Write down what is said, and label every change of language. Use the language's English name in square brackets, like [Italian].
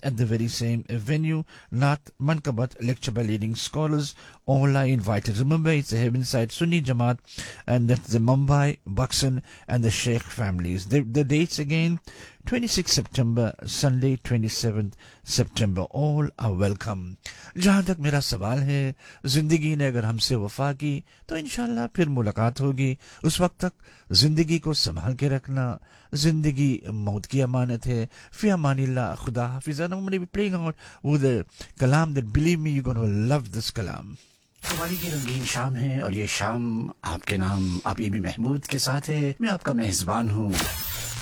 [English] at the very same venue, Nath Mankabat, lecture by leading scholars. All are invited. Remember, it's the Heavenside Sunni Jamaat, and that's the Mumbai, Buxton, and the Sheikh families. The dates again, 26 September, Sunday 27th September. All are welcome. [Urdu] جہاں تک میرا سوال ہے, زندگی نے اگر ہم سے وفا کی تو انشاءاللہ پھر ملاقات ہوگی. اس وقت تک زندگی کو سنبھال کے رکھنا, زندگی موت کی امانت ہے. فی امان اللہ, خدا حافظ. [English] I'm going to be playing out with a kalam that, believe me, you're going to love this kalam. [Urdu] قوالی کی رنگین شام ہے, اور یہ شام آپ کے نام ابی محمود کے ساتھ ہے. میں آپ کا میزبان ہوں